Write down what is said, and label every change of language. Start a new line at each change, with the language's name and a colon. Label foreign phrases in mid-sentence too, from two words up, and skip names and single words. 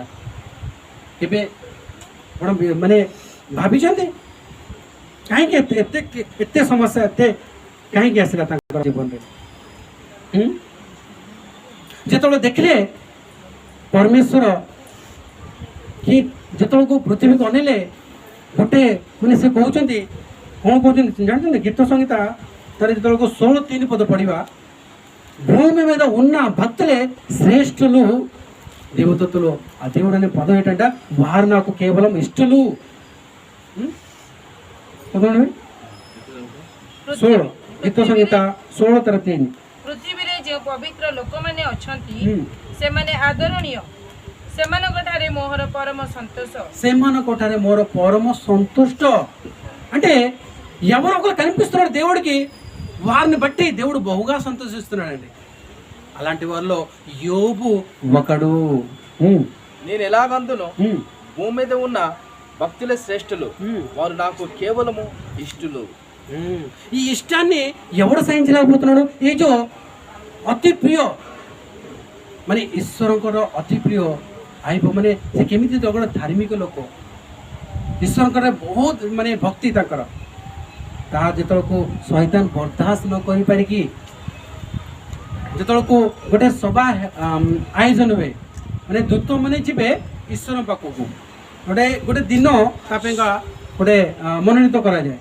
Odia: ଏବେ ଆପଣ ମାନେ ଭାବିଛନ୍ତି କାହିଁକି ଏତେ ସମସ୍ୟା ଏତେ କାହିଁକି ଆସିଲା ତାଙ୍କର ଜୀବନରେ? ଯେତେବେଳେ ଦେଖିଲେ ପରମେଶ୍ୱର କି ଯେତେବେଳକୁ ପୃଥିବୀକୁ ଅନେଇଲେ ଗୋଟେ ମାନେ ସେ କହୁଛନ୍ତି, କ'ଣ କହୁଛନ୍ତି ଜାଣିଛନ୍ତି? ଗୀତ ସଂହିତା ତାର ଯେତେବେଳକୁ
Telugu: 16:3 పద పడివా, భూమి మీద ఉన్న భక్తులే శ్రేష్ఠులు దేవదత్తులు. ఆ దేవుడు అనే పదం ఏంటంటే వారు నాకు కేవలం ఇష్టలు.
Odia: 16 ଗୀତ ସଂହିତା 16:3। ପୃଥିବୀରେ ଯେଉଁ ପବିତ୍ର ଲୋକମାନେ ଅଛନ୍ତି ସେମାନେ ଆଦରଣୀୟ, ସେମାନଙ୍କଠାରେ ମୋର ପରମ ସନ୍ତୋଷ। ସେମାନଙ୍କଠାରେ ମୋର ପରମ ସନ୍ତୁଷ୍ଟ
Telugu: అంటే ఎవరో ఒకరు కనిపిస్తున్నాడు దేవుడికి, వారిని బట్టి దేవుడు బహుగా సంతోషిస్తున్నాడండి. అలాంటి వారిలో యోబు ఒకడు. నేను ఎలాగందును భూమి మీద ఉన్న భక్తులే శ్రేష్ఠులు, వారు నాకు కేవలము ఇష్టలు. ఈ ఇష్టాన్ని ఎవడు సహించలేకపోతున్నాడు?
Odia: ఏ జో ଅତି ପ୍ରିୟ ମାନେ ଈଶ୍ୱରଙ୍କର ଅତି ପ୍ରିୟ ଆଇବ, ମାନେ ସେ କେମିତି ଜଣେ ଧାର୍ମିକ ଲୋକ, ଈଶ୍ୱରଙ୍କର ବହୁତ ମାନେ ଭକ୍ତି ତାଙ୍କର। ତାହା ଯେତେବେଳକୁ ଶୈତାନ ବରଦାସ୍ତ ନ କରିପାରିକି ଯେତେବେଳକୁ ଗୋଟେ ସଭା ଆୟୋଜନ ହୁଏ, ମାନେ ଦୂତ ମାନେ ଯିବେ ଈଶ୍ୱର ପାଖକୁ, ଗୋଟେ ଦିନ ତା ପାଇଁକା ଗୋଟେ ମନୋନୀତ କରାଯାଏ।